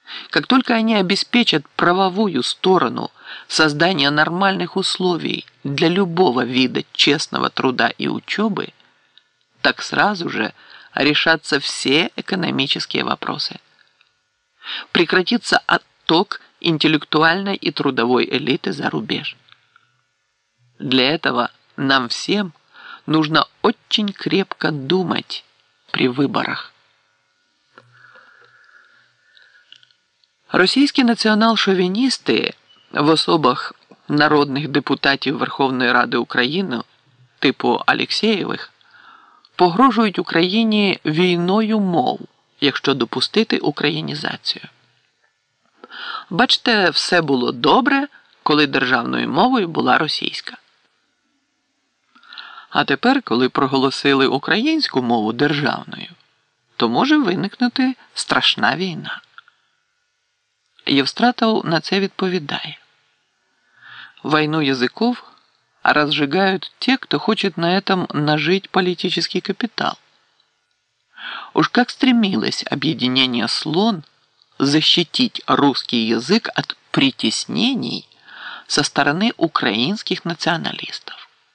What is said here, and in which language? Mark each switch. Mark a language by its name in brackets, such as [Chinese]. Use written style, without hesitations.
[Russian] как только они обеспечат правовую сторону создания нормальных условий для любого вида честного труда и учебы, так сразу же решатся все экономические вопросы. Прекратится отток интеллектуальной и трудовой элиты за рубеж. Для этого нам всем нужно очень крепко думать при выборах. Российские национал-шовинисты в особах народных [Ukrainian] депутатів Верховної Ради України типу Алексєєвих погрожують Україні війною мов, якщо допустити українізацію. Бачите, все було добре, коли державною мовою була російська. А тепер, коли проголосили українську мову державною, то може виникнути страшна війна. Євстратов на це відповідає. [Russian] Войну языков разжигают те, кто хочет на этом нажить политический капитал. Уж как стремилось объединение «Слон» защитить русский язык от притеснений со стороны украинских националистов.